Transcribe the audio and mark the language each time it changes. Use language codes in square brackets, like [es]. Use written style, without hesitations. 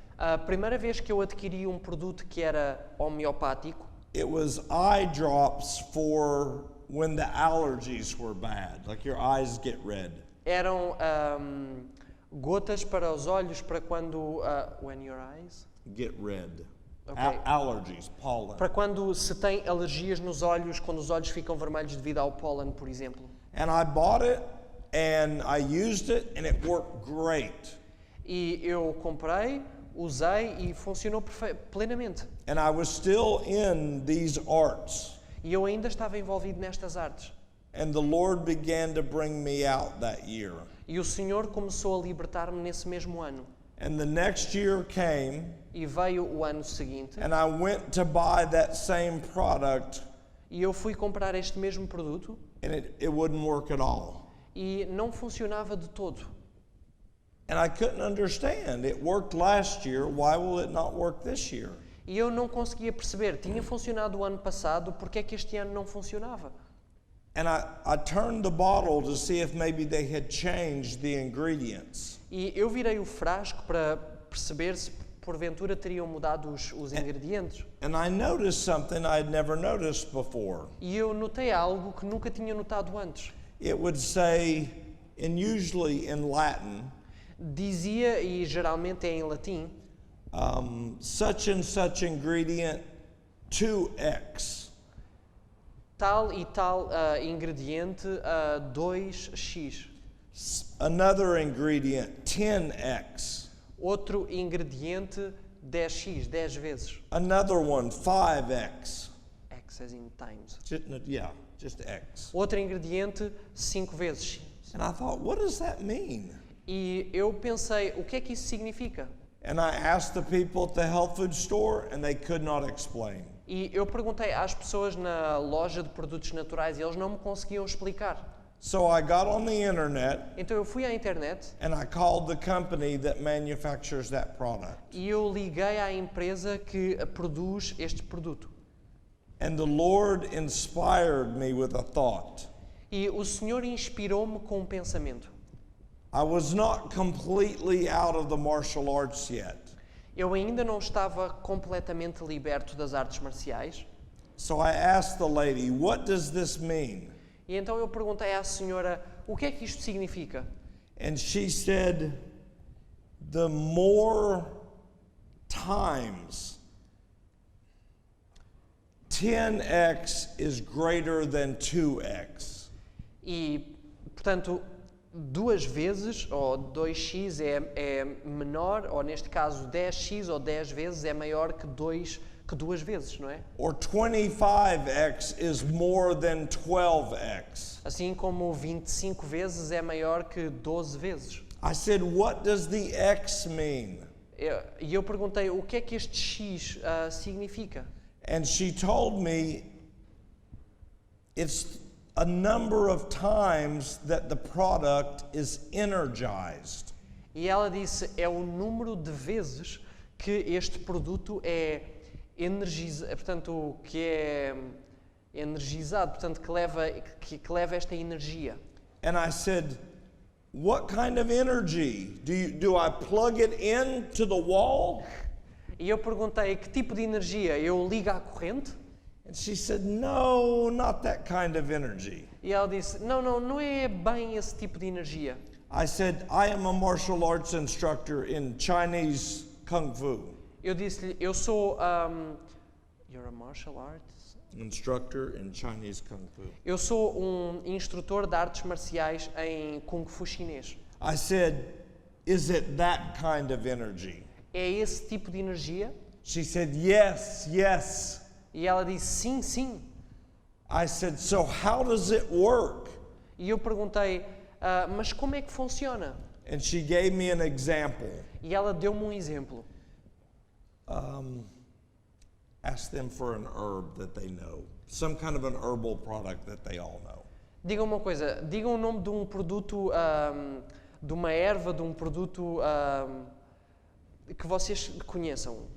[pt] A primeira vez que eu adquiri um produto que era homeopático, [en] it was eye drops for when the allergies were bad, like your eyes get red. [pt] eram gotas para os olhos para quando [en] when your eyes, Get red. Okay. Allergies, pollen. [pt] para quando se tem alergias nos olhos, quando os olhos ficam vermelhos devido ao pólen, por exemplo. [en] And I bought it and I used it and it worked great. [pt] E eu comprei, usei e funcionou plenamente. [en] And I was still in these arts. [pt] E eu ainda estava envolvido nestas artes. [en] And the Lord began to bring me out that year. [pt] E o Senhor começou a libertar-me nesse mesmo ano. [en] And the next year came, [pt] E veio o ano seguinte, [en] and I went to buy that same product, [pt] e eu fui comprar este mesmo produto, [en] and it wouldn't work at all. [pt] e não funcionava de todo. [en] And I couldn't understand. It worked last year. Why will it not work this year? [pt] E eu não conseguia perceber. Tinha funcionado o ano passado, porque é que este ano não funcionava? [en] And I turned the bottle to see if maybe they had changed the ingredients. [pt] E eu virei o frasco para perceber se porventura teriam mudado os ingredientes. [en] And I noticed something I had never noticed before. [pt] E eu notei algo que nunca tinha notado antes. [en] It would say, and usually in Latin, [pt] Dizia, e geralmente é em latim, [en] such and such ingredient 2x. [pt] tal e tal ingrediente 2x. [en] Another ingredient 10x. [pt] Outro ingrediente 10x, 10 vezes. [en] Another one 5x. X as in times. Just x. [pt] Outro ingrediente 5 vezes. [en] And I thought, what does that mean? [pt] E eu pensei, o que é que isso significa? [en] And I asked the people at the health food store, and they could not explain. [pt] E eu perguntei às pessoas na loja de produtos naturais e eles não me conseguiam explicar. [en] So I got on the internet, [pt] Então eu fui à internet [en] and I called the company that manufactures that product. [pt] e eu liguei à empresa que produz este produto. [en] And the Lord inspired me with a thought. [pt] E o Senhor inspirou-me com um pensamento. [en] I was not completely out of the martial arts yet. [pt] Eu ainda não estava completamente liberto das artes marciais. [en] So I asked the lady, what does this mean? [pt] E então eu perguntei à senhora, o que é que isto significa? [en] And she said, the more times 10x is greater than 2x. [pt] E, portanto, 2 vezes, ou 2x é menor, ou neste caso 10x ou 10 vezes é maior que 2 vezes, não é? [en] Or 25x is more than 12x. [pt] Assim como 25 vezes é maior que 12 vezes. [en] I said, what does the x mean? [pt] E eu perguntei, o que é que este x significa? [en] And she told me it's a number of times that the product is energized. [pt] E ela disse, é o número de vezes que este produto é energizado, portanto, que é energizado, portanto, que leva esta energia. [en] And I said, what kind of energy? Do I plug it into the wall? [pt] E eu perguntei, que tipo de energia? Eu ligo à corrente? [en] And she said, no, not that kind of energy. [pt] E ela disse, não é bem esse tipo de energia. [en] I said, I am a martial arts instructor in Chinese Kung Fu. [pt] Eu disse-lhe, eu sou [en] you're a martial arts? Instructor in Chinese Kung Fu. [pt] Eu sou um instrutor de artes marciais em Kung Fu chinês. [en] I said, is it that kind of energy? [pt] É esse tipo de energia? [en] She said, yes, yes. [pt] E ela disse, sim. [en] I said, so how does it work? [pt] E eu perguntei, mas como é que funciona? [en] And she gave me an example. [pt] E ela deu-me um exemplo. [en] Ask them for an herb that they know. Some kind of an herbal product that they all know. [pt] Digam uma coisa, digam o nome de um produto, de uma erva, de um produto que vocês conheçam.